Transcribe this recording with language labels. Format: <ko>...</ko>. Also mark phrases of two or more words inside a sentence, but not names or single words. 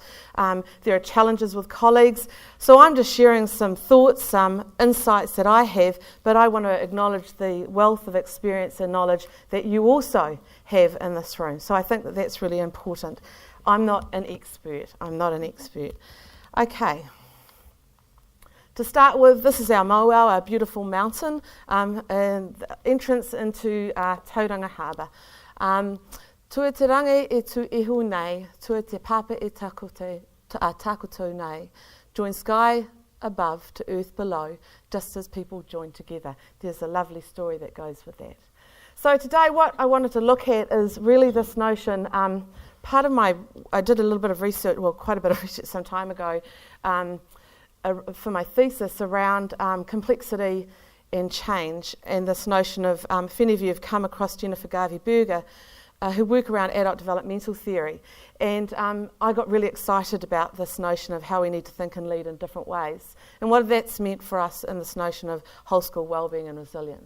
<en>There are challenges with colleagues. So I'm just sharing some thoughts, some insights that I have, but I want to acknowledge the wealth of experience and knowledge that you also have in this room. So I think that that's really important. I'm not an expert. Okay. To start with, this is our Mauao, our beautiful mountain, and the entrance into Tauranga Harbour.</en> <mi>Tua te rangi e tu ihu nei, tua te papa e takoto nei.</mi> <en>Join sky above to earth below, just as people join together. There's a lovely story that goes with that. So today what I wanted to look at is really this notion, I did a little bit of research, quite a bit of research some time ago, for my thesis around complexity and change, and this notion of, if any of you have come across Jennifer Garvey-Berger, who work around adult developmental theory, and I got really excited about this notion of how we need to think and lead in different ways, and what that's meant for us in this notion of whole school wellbeing and resilience.</en>